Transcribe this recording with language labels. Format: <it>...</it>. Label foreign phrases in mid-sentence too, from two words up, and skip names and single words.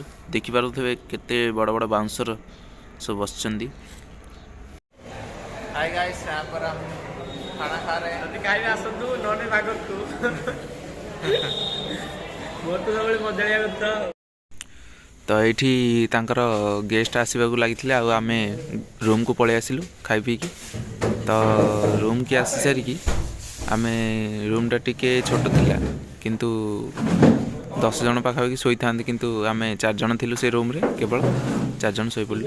<or>ଦେଖିପାରୁଥିବେ କେତେ ବଡ଼ ବାଉନ୍ସର ସବୁ ବସିଛନ୍ତି।</or> <en>hi guys,</en> <hi>यहाँ पर हम खाना खा रहे हैं।</hi> <or>ଖାଇବେ ଆସନ୍ତୁ, ନହେଲେ ଭାଗନ୍ତୁ। ମୋର ତ ସବୁବେଳେ ମଜାଳିଆ କଥା। ତ ଏଇଠି ତାଙ୍କର ଗେଷ୍ଟ ଆସିବାକୁ ଲାଗିଥିଲେ, ଆଉ ଆମେ ରୁମ୍କୁ ପଳେଇ ଆସିଲୁ ଖାଇ ପିଇକି। ତ ରୁମ୍କି ଆସି ସାରିକି ଆମେ, ରୁମ୍ଟା ଟିକେ ଛୋଟ ଥିଲା କିନ୍ତୁ 10 ଜଣ ପାଖାପାଖି ଶୋଇଥାନ୍ତି, କିନ୍ତୁ ଆମେ 4 ଜଣ ଥିଲୁ ସେ ରୁମ୍ରେ, କେବଳ 4 ଜଣ ଶୋଇପଡ଼ିଲୁ।</or>